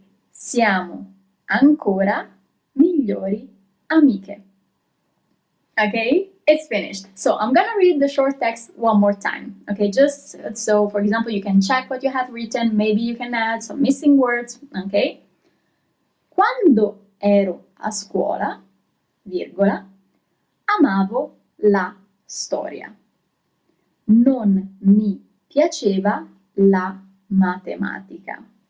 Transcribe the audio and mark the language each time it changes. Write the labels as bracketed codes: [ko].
[it] Siamo ancora migliori amiche. [en] Okay, it's finished. So I'm gonna read the short text one more time. Okay, just so, for example, you can check what you have written. Maybe you can add some missing words. Okay. [it] Quando ero a scuola, virgola, amavo la storia. Non mi piaceva la matematica.